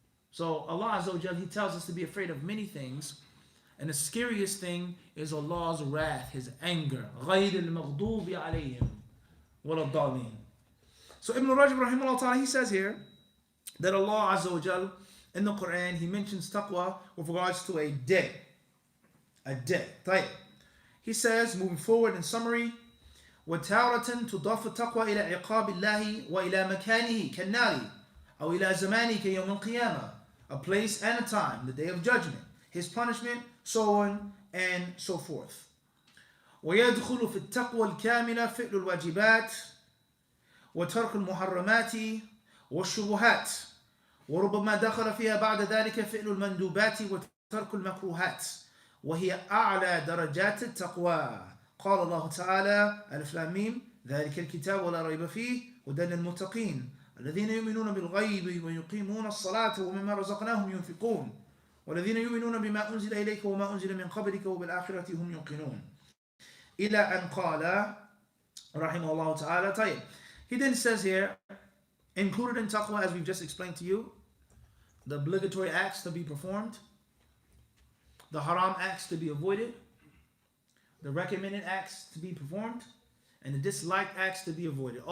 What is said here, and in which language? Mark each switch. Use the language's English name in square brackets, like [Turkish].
[English] So Allah Azza wa Jal, He tells us to be afraid of many things. And the scariest thing is Allah's wrath, His anger. [Arabic] غَيْرِ الْمَغْضُوبِ عَلَيْهِمْ وَلَا الضَّالِينَ. [English] So Ibn Rajab rahimahullah ta'ala, he says here that Allah Azza wa Jal, in the Quran, He mentions taqwa with regards to a day. A day. طيب. He says, moving forward in summary, [Arabic] وَتَارَةً تُضَافُ التَّقْوَى إِلَى عِقَابِ اللَّهِ وَإِلَى مَكَانِهِ كَالنَّارِ أو إِلَى زَمَانِهِ كَيَوْمِ الْقِيَامَةِ. [English] A place and a time, the day of judgment, His punishment, so on and so forth. [Arabic] ويدخل في التقوى الكاملة فعل الواجبات وترك المحرمات والشبهات وربما دخل فيها بعد ذلك فعل المندوبات وترك المكروهات وهي أعلى درجات التقوى. قال الله تعالى ألف لام ميم ذلك الكتاب ولا ريب فيه هدى للمتقين الذين يؤمنون بالغيب ويقيمون الصلاة ومما رزقناهم ينفقون والذين يؤمنون بما أنزل إليك وما أنزل من قبلك وبالآخرة هم يوقنون. إلى أن قال رحمه الله تعالى. طيب. [English] He then says here, included in taqwa, as we've just explained to you, the obligatory acts to be performed, the haram acts to be avoided, the recommended acts to be performed, and the disliked acts to be avoided.